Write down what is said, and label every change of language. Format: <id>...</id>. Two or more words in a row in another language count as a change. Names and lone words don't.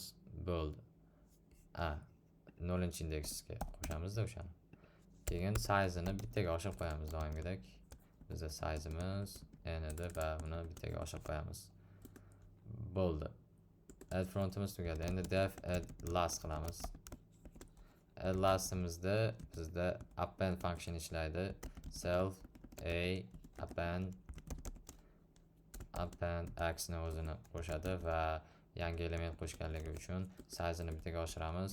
<uz>Bo'ldi. 0-indeksga qo'shamizda o'shani. Keyin size'ini bittaga oshirib qo'yamiz doimgidek. Bizda size'imiz n edi va buni bittaga oshirib qo'yamiz. Bo'ldi.</uz> <en>Add frontimiz</en> <uz>tugadi. Endi</uz> <en>def add last</en> <uz>qilamiz.</uz> <en>Add last'imizda</en> <uz>bizda</uz> <en>append function</en> <uz>ishlaydi.</uz> <en>Self append x</en> <uz>ni o'zini qo'shadi va yangi element qo'shganligi uchun size'ini bittaga oshiramiz.</uz>